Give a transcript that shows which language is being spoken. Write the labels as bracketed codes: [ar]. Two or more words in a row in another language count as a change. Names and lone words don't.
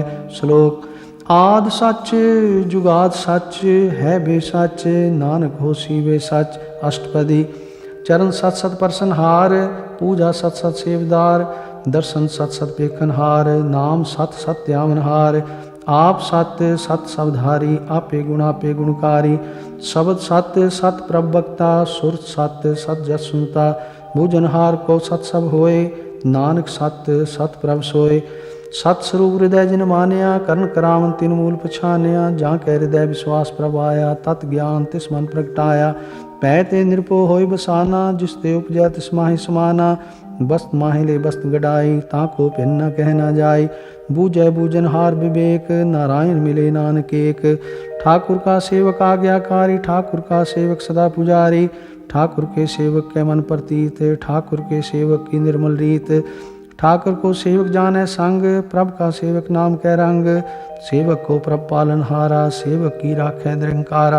[pa] ਸ਼ਲੋਕ ਆਦ ਸਚ ਜੁਗਾਦ ਸਚ, ਹੈ ਬੇਸਚ ਨਾਨਕ ਹੋਸੀ ਵੇ ਸਚ। ਅਸ਼ਟਪਦੀ ਚਰਣ ਸਤ ਸਤ ਪਰਸਨ ਹਾਰ, ਪੂਜਾ ਸਤ ਸਤ ਸੇਵਦਾਰ। ਦਰਸ਼ਨ ਸਤ ਸਤ ਪੇਖਨ ਹਾਰ, ਨਾਮ ਸਤ ਸਤ ਸਤਿਆਵਨ ਹਾਰ। ਆਪ ਸਤ ਸਤ ਸਬਧਾਰੀ, ਆਪੇ ਗੁਣਕਾਰੀ। ਸ਼ਬਦ ਸਤ ਸਤ ਪ੍ਰਭ ਵਕਤਾ, ਸੁਰਤ ਸਤ ਸਤ ਜਸ ਸੁਨਤਾ। ਭੁਜਨਹਾਰ ਕੋ ਸਤ ਸਬ ਹੋਏ, ਨਾਨਕ ਸਤ ਸਤ ਪ੍ਰਭ ਸੋਏ। ਸਤ ਸਵਰੂਪ ਹਿਰਦੇ ਜਿਨ ਮਾਨਿਆ, ਕਰਣ ਕਰਾਵਨ ਤਿਨ ਮੂਲ ਪਛਾਨਿਆ। ਜਾਕੇ ਹਿਰਦੇ ਵਿਸ਼ਵਾਸ ਪ੍ਰਭ ਆਇਆ, ਤਤ ਗਿਆਨ ਤਿਸ ਮਨ ਪ੍ਰਗਟਾਇਆ। ਪੈ ਤੇ ਨਿਰਪੋ ਹੋਯ ਬਸਾਨਾ, ਜਿਸ ਤੇ ਉਪਜੈ ਤਿਸ ਮਾਹਿ ਸਮਾਨਾ। ਬਸਤ ਮਾਹਿ ਲੇ ਬਸਤ ਗਡਾਈ, ਤਾਕੋ ਭਿੰਨ ਨ ਕਹ ਨ ਜਾਯ। ਬੂਝੈ ਬੂਝਨਹਾਰ ਵਿਵੇਕ, ਨਾਰਾਇਣ ਮਿਲੇ ਨਾਨਕ ਏਕ। ਠਾਕੁਰ ਕਾ ਸੇਵਕ ਆਗਿਆਕਾਰੀ, ਠਾਕੁਰ ਕਾ ਸੇਵਕ ਸਦਾ ਪੁਜਾਰੀ। ਠਾਕੁਰ ਕੇ ਸੇਵਕ ਕੇ ਮਨ ਪ੍ਰਤੀਤ, ਠਾਕੁਰ ਕੇ ਸੇਵਕ ਕੀ ਨਿਰਮਲ ਰੀਤ। ਠਾਕੁਰ ਕੋ ਸੇਵਕ ਜਾਨੇ ਸੰਗ, ਪ੍ਰਭ ਕਾ ਸੇਵਕ ਨਾਮ ਕੈ ਰੰਗ। ਸੇਵਕ ਕੋ ਪ੍ਰਭ ਪਾਲਨ ਹਾਰਾ, ਸੇਵਕ ਕੀ ਰਾਖੇ ਨਿਰੰਕਾਰਾ।